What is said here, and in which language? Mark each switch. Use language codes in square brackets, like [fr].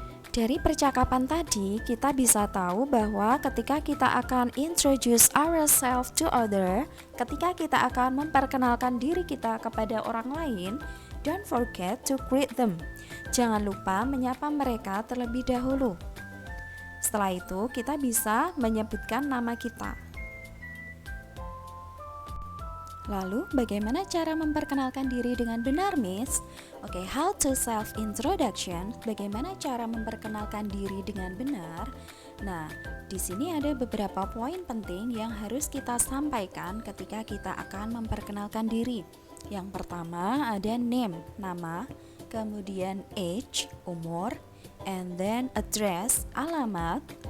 [id] Dari percakapan tadi, kita bisa tahu bahwa ketika kita akan [en] introduce ourselves to other, [id] ketika kita akan memperkenalkan diri kita kepada orang lain, [en] don't forget to greet them. [id] Jangan lupa menyapa mereka terlebih dahulu. Setelah itu, kita bisa menyebutkan nama kita. Lalu, bagaimana cara memperkenalkan diri dengan benar, Miss? [en] Oke, how to self-introduction. [id] Bagaimana cara memperkenalkan diri dengan benar? Nah, di sini ada beberapa poin penting yang harus kita sampaikan ketika kita akan memperkenalkan diri. Yang pertama ada name, nama, kemudian age, umur, and then address, alamat.